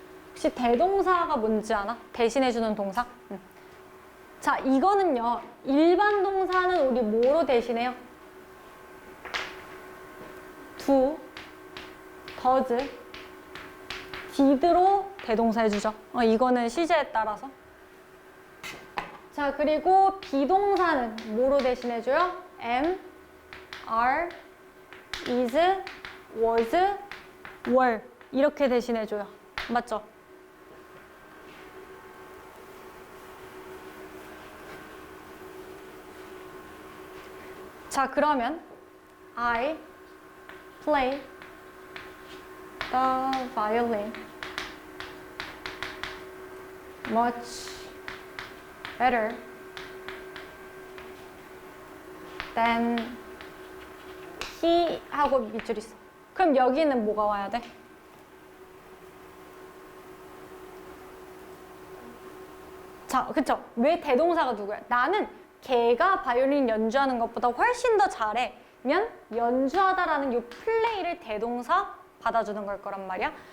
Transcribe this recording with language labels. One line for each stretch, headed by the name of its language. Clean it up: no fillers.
Korean: 혹시 대동사가 뭔지 아나? 대신해주는 동사? 자, 이거는요, 일반 동사는 우리 뭐로 대신해요? do, does, did로 대동사 해주죠. 이거는 시제에 따라서. 자, 그리고 비동사는 뭐로 대신해줘요? am, are, is, was, were 이렇게 대신해줘요. 맞죠? 자, 그러면
English: I play the violin much better than he
Korean: 하고 밑줄 있어. 그럼 여기는 뭐가 와야 돼? 자, 그쵸? 왜 대동사가 누구야? 나는 걔가 바이올린 연주하는 것보다 훨씬 더 잘해면 연주하다라는 이 플레이를 대동사 받아주는 걸 거란 말이야.